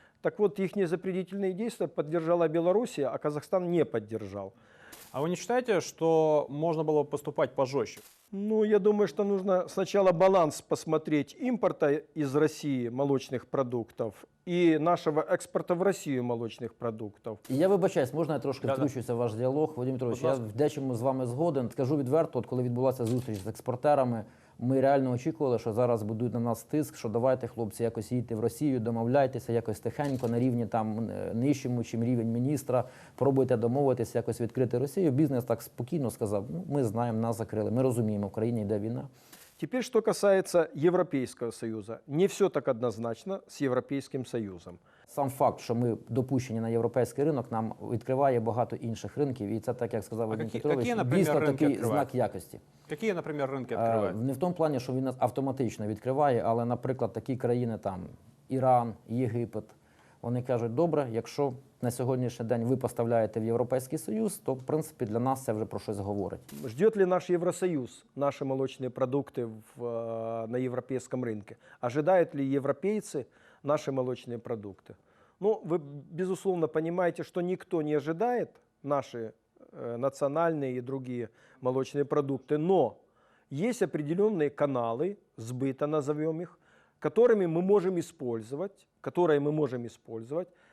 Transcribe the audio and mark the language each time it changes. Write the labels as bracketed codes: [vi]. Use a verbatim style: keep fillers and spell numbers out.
[ru] Так вот, их незапретительные действия поддержала Белоруссия, а Казахстан не поддержал. А вы не считаете, что можно было поступать пожестче? Ну, я думаю, что нужно сначала баланс посмотреть импорта из России молочных продуктов и нашего [uk] експорту в Росію молочних продуктів. Я вибачаюсь, можна я трошки [ru] Да-да. [uk] втручуся в ваш діалог, Вадим Петрович, я в дечому з вами згоден. Скажу відверто, от коли відбулася зустріч з експортерами, ми реально очікували, що зараз будуть на нас тиск, що давайте, хлопці, якось їдьте в Росію, домовляйтеся якось тихенько, на рівні там нижчому, чим рівень міністра, пробуйте домовитися, якось відкрити Росію. Бізнес так спокійно сказав, ну, ми знаємо, нас закрили, ми розуміємо, в країні йде війна. [ru] Теперь, что касается Европейского Союза. Не все так однозначно с Европейским Союзом. [uk] Сам факт, що ми допущені на європейський ринок, нам відкриває багато інших ринків. І це, так як сказав Вадим Петрович, дійсно такий [ru] открывают? [uk] знак якості. Які, наприклад, ринки відкривають? Не в тому плані, що він нас автоматично відкриває, але, наприклад, такі країни, там Іран, Єгипет, вони кажуть, добре, якщо на сьогоднішній день ви поставляєте в Європейський Союз, то, в принципі, для нас це вже про щось говорить. [ru] Ждет ли наш Евросоюз наши молочные продукты в, на европейском рынке? Ожидают ли европейцы наши молочные продукты? Ну, вы, безусловно, понимаете, что никто не ожидает наши э, национальные и другие молочные продукты, но есть определенные каналы сбыта, назовем их, которыми мы можем использовать, которые мы можем использовать.